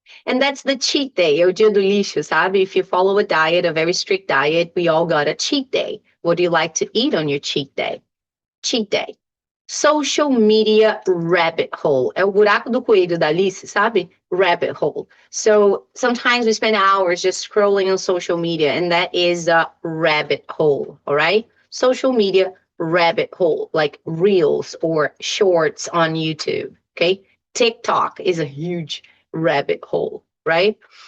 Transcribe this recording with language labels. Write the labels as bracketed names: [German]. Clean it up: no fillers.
[English] And that's the cheat day, [Portuguese] é o dia do lixo, sabe? [English] If you follow a diet, a very strict diet, we all got a cheat day. What do you like to eat on your cheat day? Cheat day. Social media rabbit hole. [Portuguese] É o buraco do coelho da Alice, sabe? [English] Rabbit hole. So sometimes we spend hours just scrolling on social media, and that is a rabbit hole, all right? Social media rabbit hole, like reels or shorts on YouTube, okay? TikTok is a huge rabbit hole, right?